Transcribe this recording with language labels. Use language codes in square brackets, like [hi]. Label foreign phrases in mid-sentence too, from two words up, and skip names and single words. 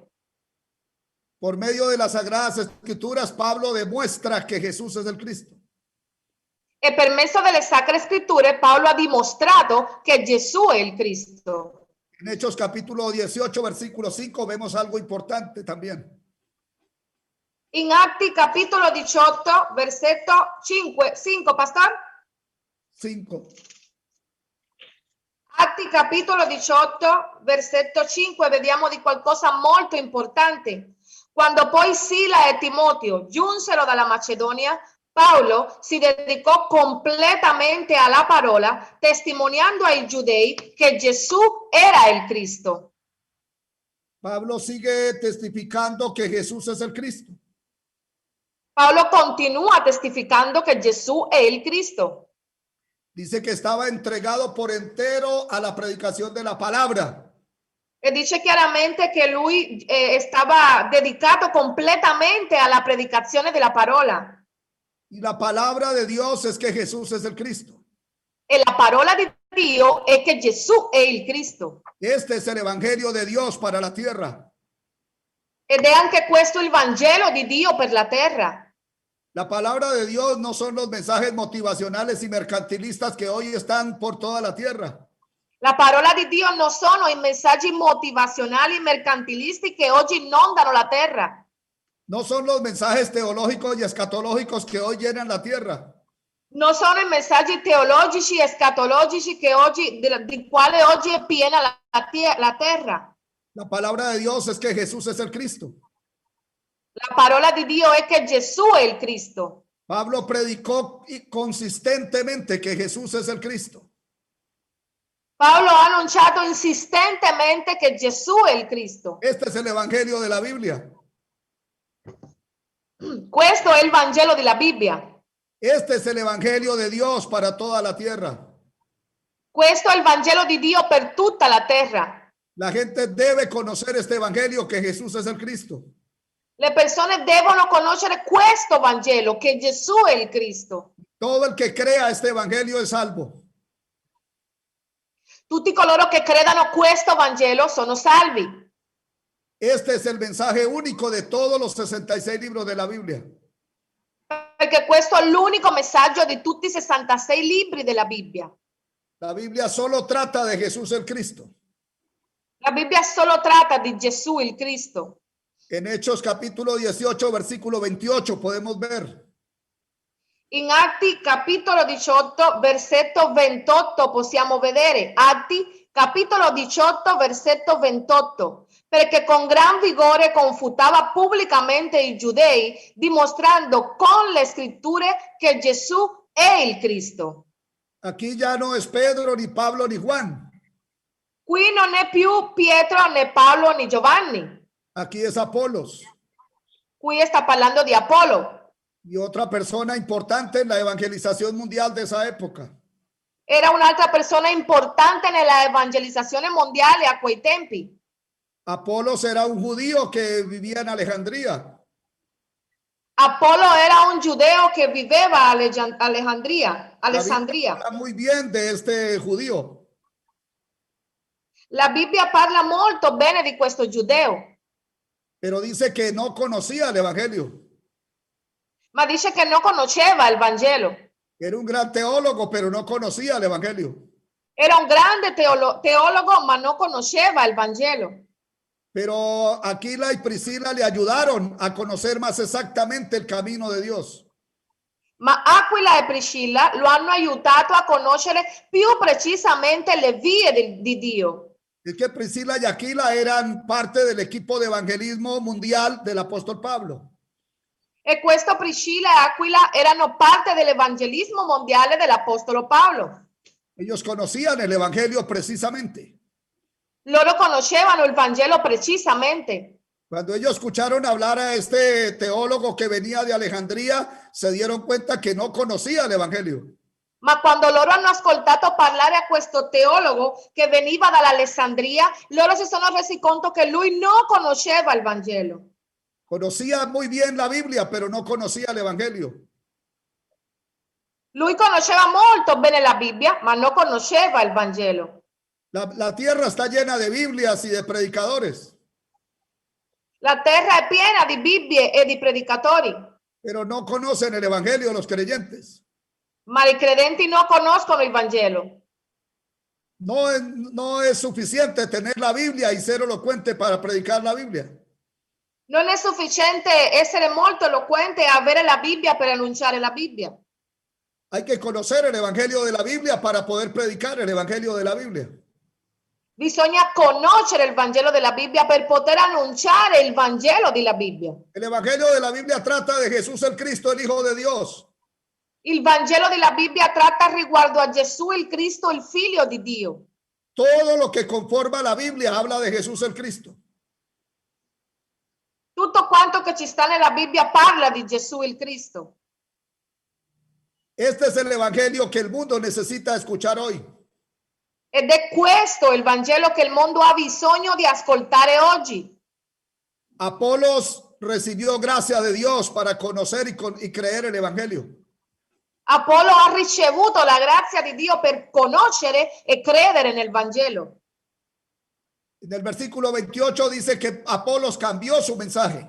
[es] Por medio de las sagradas escrituras, Pablo demuestra que Jesús es el Cristo. [it] E per mezzo delle Sacre Scritture Paolo ha dimostrato che Gesù è il Cristo. [es] En Hechos capítulo 18, versículo 5, vemos algo importante también. [it] In Atti capitolo 18, versetto 5, pastor? 5. Atti capitolo 18, versetto 5, vediamo di qualcosa molto importante. Quando poi Sila e Timoteo giunsero dalla Macedonia, Paolo si dedicò completamente alla parola, testimoniando ai giudei che Gesù era il Cristo. [es] Pablo sigue testificando que Jesús es el Cristo. [it] Paolo continua testificando che Gesù è il Cristo. [es] Dice que estaba entregado por entero a la predicación de la palabra. [it] E dice chiaramente che lui stava dedicato completamente alla predicazione della parola. [es] Y la palabra de Dios es que Jesús es el Cristo. [it] E la parola di Dio è che Gesù è il Cristo. [es] Este es el evangelio de Dios para la tierra. [it] Ed è anche questo il Vangelo di Dio per la terra. [es] La palabra de Dios no son los mensajes motivacionales y mercantilistas que hoy están por toda la tierra. [it] La parola di Dio non sono i messaggi motivazionali e mercantilisti che oggi inondano la terra. [es] No son los mensajes teológicos y escatológicos que hoy llenan la tierra. [it] Non sono i messaggi teologici e escatologici che oggi, di quale oggi è piena la terra. [es] La palabra de Dios es que Jesús es el Cristo. [it] La parola di Dio è che Gesù è il Cristo. [es] Pablo predicó consistentemente que Jesús es el Cristo. [it] Paolo ha annunciato insistentemente che Gesù è il Cristo. [es] Este es el evangelio de la Biblia. [it] Questo è il Vangelo della Bibbia. [es] Este es el evangelio de Dios para toda la tierra. [it] Questo è il Vangelo di Dio per tutta la terra. [es] La gente debe conocer este evangelio que Jesús es el Cristo. [it] Le persone devono conoscere questo Vangelo, che Gesù è il Cristo. [es] Todo el que crea este evangelio es salvo. [it] Tutti coloro che credano questo Vangelo sono salvi. [es] Este es el mensaje único de todos los 66 libros de la Biblia. [it] Perché questo è l'unico messaggio di tutti i 66 libri della Bibbia. [es] La Biblia solo trata de Jesús el Cristo. [it] La Bibbia solo tratta di Gesù il Cristo. [es] En Hechos capítulo 18, versículo 28 podemos ver. [it] In Atti capitolo 18, versetto 28 possiamo vedere. Atti capitolo 18, versetto 28. Perché con gran vigore confutava pubblicamente i giudei, dimostrando con le scritture che Gesù è il Cristo. [es] Aquí ya no es Pedro, ni Pablo, ni Juan. [it] Qui non è più Pietro, né Paolo, né Giovanni. [es] Aquí es Apolos. [it] Qui sta parlando di Apollo. [es] Y otra persona importante en la evangelización mundial de esa época. [it] Era un'altra persona importante nella evangelizzazione mondiale a quei tempi. [es] Apolos era un judío que vivía en Alejandría. [it] Apollo era un giudeo che viveva a Alessandria. [es] La Biblia habla muy bien de este judío. [it] La Bibbia parla molto bene di questo giudeo, [es] Pero dice que no conocía el evangelio. [it] ma dice che non conosceva il Vangelo. [es] Era un gran teólogo, pero no conocía el evangelio. [it] Era un grande teologo, ma non conosceva il Vangelo. [es] Pero Aquila y Priscila le ayudaron a conocer más exactamente el camino de Dios. [it] Ma Aquila e Priscilla lo hanno aiutato a conoscere più precisamente le vie di Dio. [es] Es que Priscila y Aquila eran parte del equipo de evangelismo mundial del apóstol Pablo. [it] E questo Priscilla e Aquila erano parte dell'evangelismo mondiale dell'Apostolo Paolo. [es] Ellos conocían el evangelio precisamente. [it] Loro conoscevano il Vangelo precisamente. [es] Cuando ellos escucharon hablar a este teólogo que venía de Alejandría, se dieron cuenta que no conocía el evangelio. [it] Ma quando loro hanno ascoltato parlare a questo teologo che veniva dall'Alessandria, loro si sono resi conto che lui non conosceva il Vangelo. [es] Conocía muy bien la Biblia, pero no conocía el evangelio. [it] Lui conosceva molto bene la Bibbia, ma non conosceva il Vangelo. [es] La tierra está llena de Biblias y de predicadores, [it] La terra è piena di Bibbie e di predicatori, [es] pero no conocen el evangelio los creyentes. [it] ma i credenti non conoscono il Vangelo. [es] No es suficiente tener la Biblia y ser elocuente para predicar la Biblia. [it] Non è sufficiente essere molto eloquente e avere la Bibbia per annunciare la Bibbia. [es] Hay que conocer el evangelio de la Biblia para poder predicar el evangelio de la Biblia. [it] Bisogna conoscere il Vangelo della Bibbia per poter annunciare il Vangelo della Bibbia. [es] El evangelio de la Biblia trata de Jesús el Cristo, el Hijo de Dios. [it] Il Vangelo della Bibbia tratta riguardo a Gesù il Cristo, il Figlio di Dio. [es] Todo lo que conforma la Biblia habla de Jesús el Cristo. [it] Tutto quanto che ci sta nella Bibbia parla di Gesù il Cristo. [es] Este es el evangelio que el mundo necesita escuchar hoy. [it] Ed è questo il Vangelo che il mondo ha bisogno di ascoltare oggi. [es] Apolos recibió gracia de Dios para conocer y creer el evangelio. [it] Apollo ha ricevuto la grazia di Dio per conoscere e credere nel Vangelo. [es] En el versículo 28 dice que Apolos cambiò su mensaje.